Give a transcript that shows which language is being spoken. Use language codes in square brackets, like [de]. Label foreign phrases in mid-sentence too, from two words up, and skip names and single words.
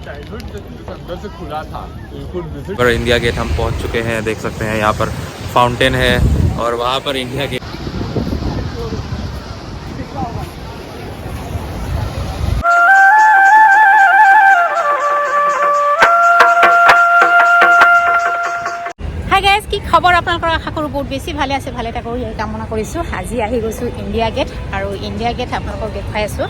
[hi] अंदर से खुला था बिल्कुल। पर इंडिया गेट हम पहुंच चुके हैं, देख सकते हैं यहाँ पर फाउंटेन है और वहाँ पर इंडिया गेट। [as] কি খবৰ আপোনালোকৰ? আশা কৰোঁ বহুত বেছি ভালে আছে, ভালে থাকক এই কামনা কৰিছোঁ। আজি আহি গৈছোঁ ইণ্ডিয়া গেট, আৰু ইণ্ডিয়া গেট আপোনালোকক দেখুৱাই আছোঁ।